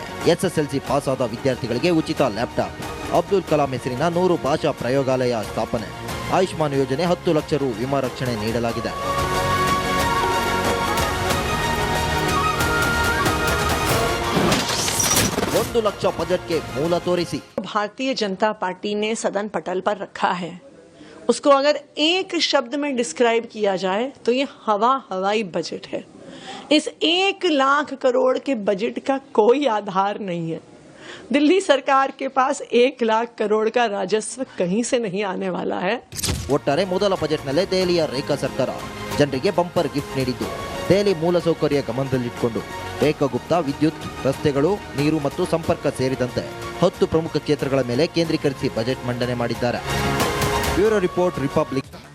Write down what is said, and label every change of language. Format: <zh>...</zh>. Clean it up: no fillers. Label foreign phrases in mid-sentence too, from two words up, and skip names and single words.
<kn>ಎಸ್ಎಸ್ಎಲ್ಸಿ ಪಾಸ್ ಆದ ವಿದ್ಯಾರ್ಥಿಗಳಿಗೆ ಉಚಿತ ಲ್ಯಾಪ್ಟಾಪ್. ಅಬ್ದುಲ್ ಕಲಾಂ ಹೆಸರಿನ 100 ಭಾಷಾ ಪ್ರಯೋಗಾಲಯ ಸ್ಥಾಪನೆ. ಆಯುಷ್ಮಾನ್ ಯೋಜನೆ 10 ಲಕ್ಷ ರು ವಿಮಾ ರಕ್ಷಣೆ ನೀಡಲಾಗಿದೆ. ಒಂದು ಲಕ್ಷ ಬಜೆಟ್ಗೆ ಮೂಲ ತೋರಿಸಿ.</kn> <hi>भारतीय जनता पार्टी ने सदन पटल पर रखा है, उसको अगर एक शब्द में डिस्क्राइब किया जाए तो ये हवाई बजट है. इस 1 लाख करोड़ के बजट का कोई आधार नहीं है. दिल्ली सरकार के पास 1 लाख करोड़ का राजस्व कहीं से नहीं आने वाला है.</hi> <kn>ಒಟ್ಟಾರೆ ಮೊದಲ ಬಜೆಟ್ನಲ್ಲೇ ದೆಹಲಿಯ ರೇಖಾ ಸರ್ಕಾರ ಜನರಿಗೆ</kn> <en>bumper gift</en> <kn>ನೀಡಿದ್ದು, ದೆಹಲಿ ಮೂಲಸೌಕರ್ಯ ಗಮನದಲ್ಲಿಟ್ಟುಕೊಂಡು ರೇಖಾ ಗುಪ್ತಾ ವಿದ್ಯುತ್, ರಸ್ತೆಗಳು, ನೀರು ಮತ್ತು ಸಂಪರ್ಕ ಸೇರಿದಂತೆ 10 ಪ್ರಮುಖ ಕ್ಷೇತ್ರಗಳ ಮೇಲೆ ಕೇಂದ್ರೀಕರಿಸಿ ಬಜೆಟ್ ಮಂಡನೆ ಮಾಡಿದ್ದಾರೆ.</kn> <en>bureau report, Republic.</en>